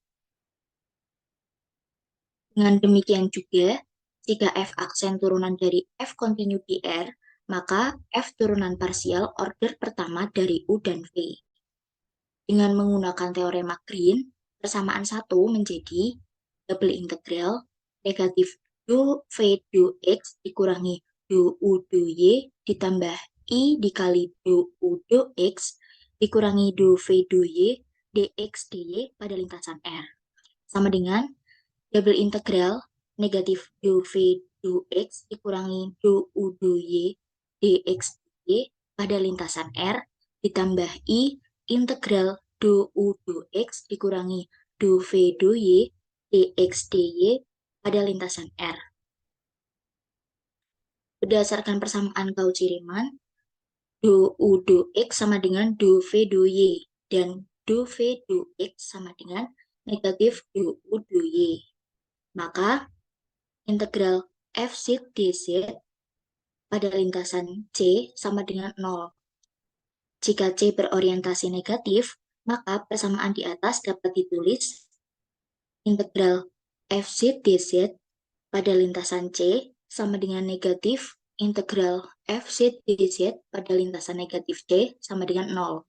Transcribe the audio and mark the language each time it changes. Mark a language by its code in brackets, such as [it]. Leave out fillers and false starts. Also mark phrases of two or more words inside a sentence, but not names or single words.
[id] Dengan demikian juga, jika F aksen turunan dari F kontinu di R, maka F turunan parsial order pertama dari U dan V. Dengan menggunakan teorema Green, persamaan 1 menjadi [en] double integral [id] negatif du V du X dikurangi du U du Y ditambah I dikali du U du X dikurangi du V du Y dx dy pada lintasan R. Sama dengan [en] double integral [id] negatif du V du X dikurangi du U du Y dx dy pada lintasan R ditambah I integral du U du X dikurangi du V du Y dx dy pada lintasan R. Berdasarkan persamaan Cauchy-Riemann, du U du X sama dengan du V du Y, dan du V du X sama dengan negatif du U du Y. Maka, integral Fz dz pada lintasan C sama dengan 0. Jika C berorientasi negatif, maka persamaan di atas dapat ditulis integral Fz dz pada lintasan C sama dengan negatif integral Fz dz pada lintasan negatif C sama dengan 0.